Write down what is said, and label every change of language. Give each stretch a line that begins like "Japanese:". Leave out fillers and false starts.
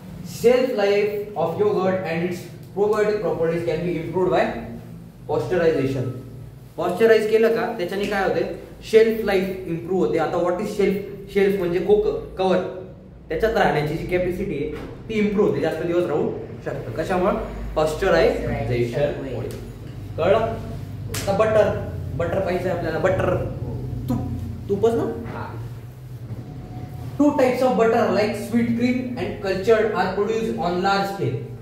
English: Shelf life of yogurt and its probiotic properties can be improved by pasteurization.
Marathi: Pasteurise केलं का त्याच्याने काय होते, शेल्फ लाईफ इम्प्रूव्ह होते. आता
English: what is shelf,
Marathi: शेल्फ म्हणजे कव्हर, त्याच्यात राहण्याची जी कॅपॅसिटी आहे ती इम्प्रूव्ह होते, जास्त दिवस राहू शकतं. कशामुळे, पॉस्चरायझेशन. कळलं. आता बटर पाहिजे आपल्याला, बटर तूपच ना.
English: Two types of butter like sweet cream and cultured are produced on large scale.